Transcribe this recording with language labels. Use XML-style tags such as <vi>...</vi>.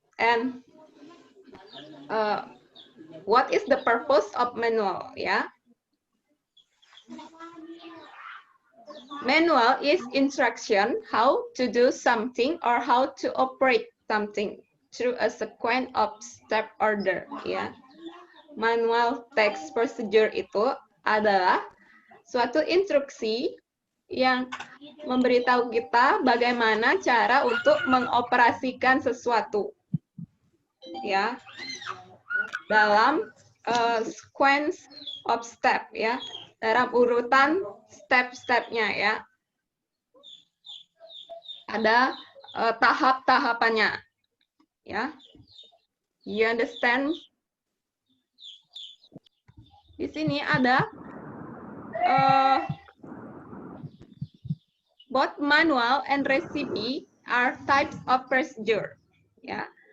<en>And what is the purpose of manual ya? Manual is instruction how to do something or how to operate something through a sequence of step order ya.</en> <id>Manual text procedure itu adalah suatu instruksi yang memberitahu kita bagaimana cara untuk mengoperasikan sesuatu ya dalam</id> <en>sequence of step</en> <id>ya, dalam urutan step-stepnya ya, ada tahap-tahapannya ya.</id> <en>You understand?</en> <id>Di sini ada</id> <en>both manual and recipe are types of procedure ya.</en>